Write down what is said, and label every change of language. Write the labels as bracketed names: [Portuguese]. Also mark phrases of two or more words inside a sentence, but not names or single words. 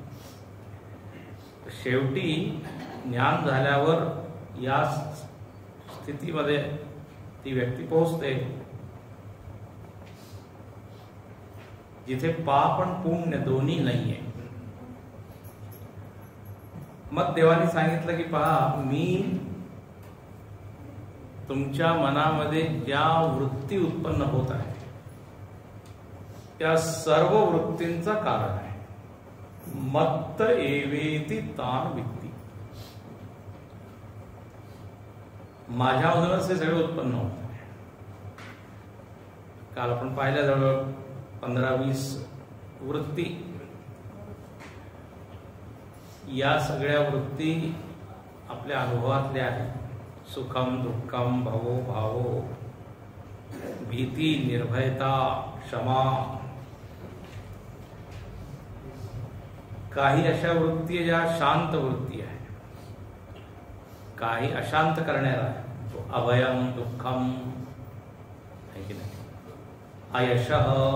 [Marathi] शेवटी ज्ञान झाल्यावर या स्थितीमध्ये ती व्यक्ती पोहोचते जिथे पाप आणि पुण्य दोन्ही नाहीये। मग देवाने सांगितलं की पहा, मी तुमच्या मनामध्ये ज्या वृत्ती उत्पन्न होत आहे त्या सर्व वृत्तींचा कारण आहे। [Sanskrit] मत्त एवेति तान वित्ती। [Marathi] माझ्यामधूनच हे सगळे उत्पन्न होत आहे। काल आपण पाहिल्या जवळ 15-20 वृत्ती, या सगळ्या वृत्ती आपल्या अनुभवातल्या आहेत। [Sanskrit] सुखम दुःखम भवो भावो, भीती निर्भयता क्षमा। [Marathi] काही अशा वृत्ती आहे ज्या शांत वृत्ती आहे, काही अशांत करणाऱ्या आहे। [Sanskrit] अभयम दुःखम [Marathi] आहे की नाही, अयशः।